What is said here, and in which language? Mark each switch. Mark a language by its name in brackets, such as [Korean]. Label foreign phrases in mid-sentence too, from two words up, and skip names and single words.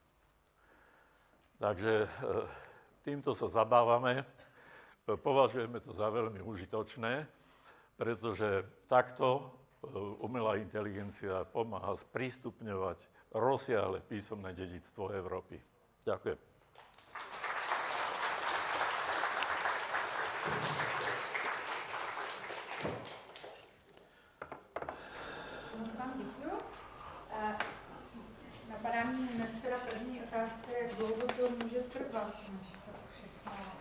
[Slovak] Takže týmto sa zabávame. Považujeme to za veľmi užitočné, pretože takto umelá inteligencia pomáha sprístupňovať rozsiahle písomné dedičstvo Európy. Ďakujem. [Czech] Moc vám děkuju. Napadá mě hned teda první otázka, jak dlouho to může trvat, než se to všechno